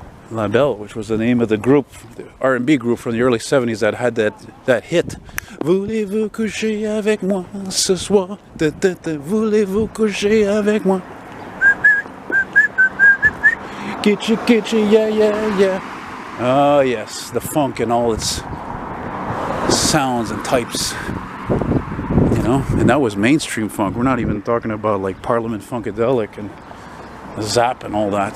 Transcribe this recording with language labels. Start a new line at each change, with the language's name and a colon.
English: La Belle, which was the name of the group, the R&B group from the early 70s that had that hit.
French: Voulez-vous coucher avec moi ce soir? Voulez-vous coucher avec moi?
English: Kitchi, kitchi, yeah, yeah, yeah. Oh yes, the funk and all its sounds and types. You know, and that was mainstream funk. We're not even talking about like Parliament Funkadelic and Zap and all that.